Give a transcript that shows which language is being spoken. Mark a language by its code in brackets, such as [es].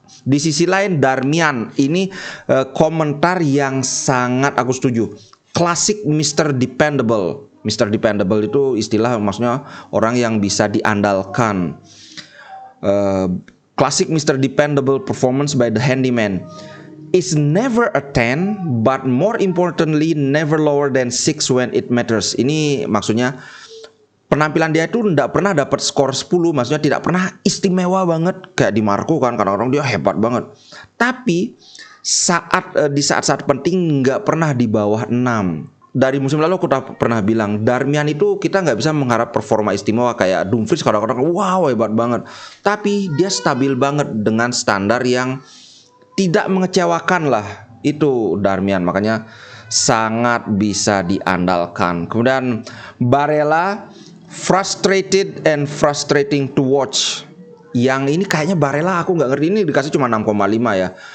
[id] Di sisi lain Darmian, ini komentar yang sangat aku setuju. Klasik Mr. Dependable. Mr. Dependable itu istilah maksudnya orang yang bisa diandalkan. [en] Classic Mr. Dependable performance by the handyman is never a 10, but more importantly never lower than 6 when it matters. [id] Ini maksudnya penampilan dia itu tidak pernah dapat skor 10, maksudnya tidak pernah istimewa banget kayak Di Marco kan, kadang-kadang dia hebat banget. Tapi di saat-saat penting nggak pernah di bawah 6. Dari musim lalu aku pernah bilang Darmian itu kita nggak bisa mengharap performa istimewa kayak Dumfries, kadang-kadang wow hebat banget, tapi dia stabil banget dengan standar yang tidak mengecewakan lah, itu Darmian, makanya sangat bisa diandalkan. Kemudian Barella, [en] frustrated and frustrating to watch. [id] Yang ini kayaknya Barella aku nggak ngerti, ini dikasih cuma 6,5 ya.